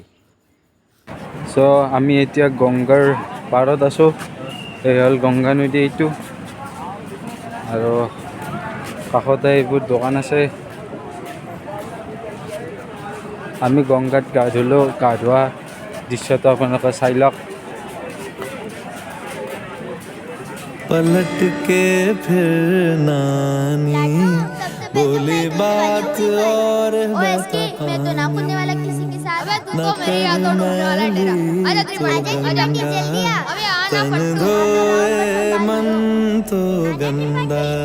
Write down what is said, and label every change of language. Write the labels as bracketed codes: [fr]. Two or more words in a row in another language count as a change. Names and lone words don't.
[as] চ' আমি এতিয়া গংগাৰ পাৰত আছোঁ। এই হ'ল গংগা নদী এইটো, আৰু কাষতে এইবোৰ দোকান আছে। আমি গংগাত গা ধুলোঁ, গা ধোৱা দৃশ্যটো আপোনালোকে চাই লওক। [hi] पलट के फिर नानी बोली बात और बता तन धोए मन तो गंदा।